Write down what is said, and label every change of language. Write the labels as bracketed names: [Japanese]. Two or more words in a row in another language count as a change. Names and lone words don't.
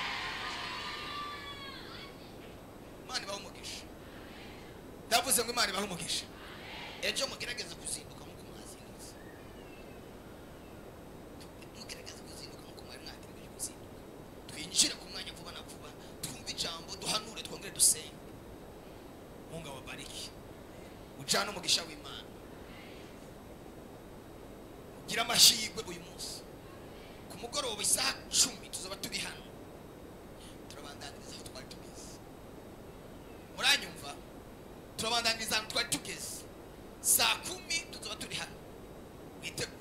[Kinyarwanda] Imana ibahe umugisha. Ndavuze ngo Imana ibahe umugisha. Ejo mugerageze kuzinduka nkuko mwazindutse. Mugerageze kuzinduka nkuko mwari mwategereje kuzinduka. Twinjire ku mwanya vuba na vuba, twumve ijambo, duhanure, twongere dusenge. [Swahili] Mungu awabariki. [Kinyarwanda] Ujana umugisha w'Imana. [Rundi] Gira amashigwe uyu munsi. [Kinyarwanda] Ku mugoroba isaha 10 tuzaba turi hano. [Rundi] Turabandanyiriza aho twari tugeze. [Kinyarwanda] Muranyumva? [Rundi] Turabandanyiriza aho twari tugeze. [Kinyarwanda] Saa 10 tuzaba turi hano. Witegure.